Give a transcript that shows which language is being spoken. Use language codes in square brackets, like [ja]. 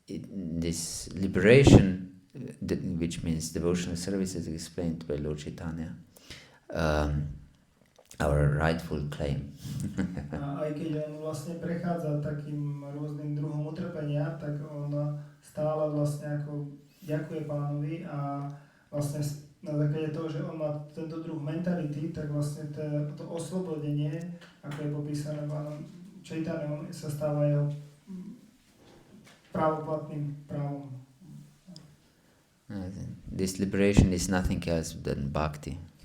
[en] this liberation, which means devotional service, is explained by Lord Chaitanya, our rightful claim. [sk] A aj keď on vlastne prechádza takým rôznym druhom utrpenia, tak on stále vlastne ako ďakuje Pánovi a vlastne na základe toho, že on má tento druh mentality, tak vlastne to oslobodenie, ako je popísané Pánom Chaitanyom, sa stáva jeho právoplatným právom. [en] This liberation is nothing else than bhakti.